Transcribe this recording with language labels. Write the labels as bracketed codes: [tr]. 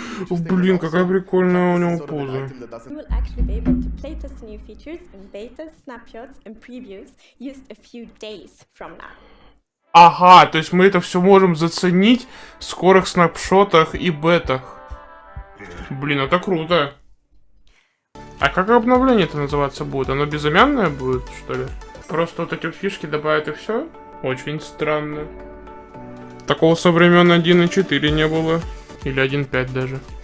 [ru] Блин, какая прикольная у него поза. [en] You will actually be able to playtest new features in betas, snapshots and previews used a few days from now. [ru] Ага, то есть мы это все можем заценить в скорых снапшотах и бетах. Блин, это круто. А как обновление это называться будет? Оно безымянное будет, что ли? Просто вот эти фишки добавят и все? Очень странно. Такого со времен 1.4 не было. Или 1.5 даже.